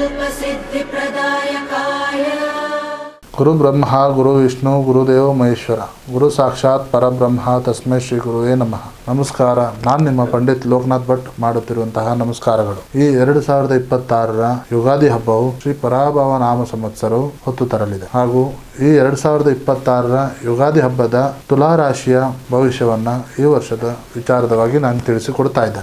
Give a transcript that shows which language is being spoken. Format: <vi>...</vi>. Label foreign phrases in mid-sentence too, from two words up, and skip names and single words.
<sa>सिद्धिप्रदायकाय गुरु ब्रह्मा गुरु विष्णु गुरुदेव महेश्वर गुरु साक्षाತ್ ಪರಬ್ರಹ್ಮ ತಸ್ಮೈ ಶ್ರೀ ಗುರುವೇ ನಮಃ.</sa> <kn>ನಮಸ್ಕಾರ. ನಾನು ನಿಮ್ಮ ಪಂಡಿತ್ ಲೋಕನಾಥ್ ಭಟ್ ಮಾಡುತ್ತಿರುವಂತಹ ನಮಸ್ಕಾರಗಳು. ಈ 2026ರ ಯುಗಾದಿ ಹಬ್ಬವು ಶ್ರೀ ಪರಾಭವ ನಾಮ ಸಂವತ್ಸರವು ಹೊತ್ತು ತರಲಿದೆ. ಹಾಗೂ ಈ 2026ರ ಯುಗಾದಿ ಹಬ್ಬದ ತುಲಾ ರಾಶಿಯ ಭವಿಷ್ಯವನ್ನ ಈ ವರ್ಷದ ವಿಚಾರದವಾಗಿ ನಾನು ತಿಳಿಸಿಕೊಡ್ತಾ ಇದ್ದೇನೆ.</kn>